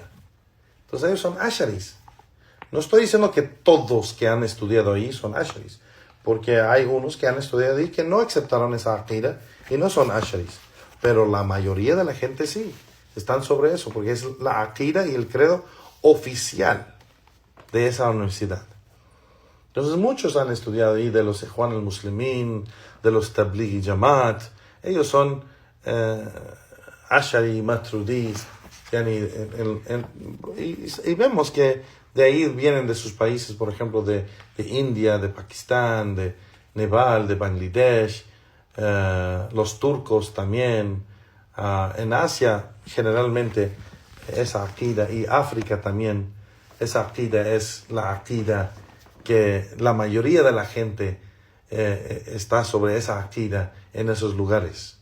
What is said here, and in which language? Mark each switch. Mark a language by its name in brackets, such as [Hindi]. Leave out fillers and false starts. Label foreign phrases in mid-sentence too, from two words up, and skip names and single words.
[Spanish] Entonces ellos son Asharis. No estoy diciendo que todos que han estudiado ahí son Asharis, porque hay unos que han estudiado ahí que no aceptaron esa aqida y no son Asharis. Pero la mayoría de la gente sí, están sobre eso, porque es la aqida y el credo oficial de esa universidad. Entonces muchos han estudiado ahí, de los Ikhwan al-Muslimin, de los Tablighi Jamaat. Ellos son Ashari, Maturidis, y vemos que de ahí vienen de sus países, por ejemplo, de India, de Pakistán, de Nepal, de Bangladesh, los turcos también, En Asia, generalmente, esa aqida, y África también, esa aqida es la aqida que la mayoría de la gente está sobre esa aqida en esos lugares.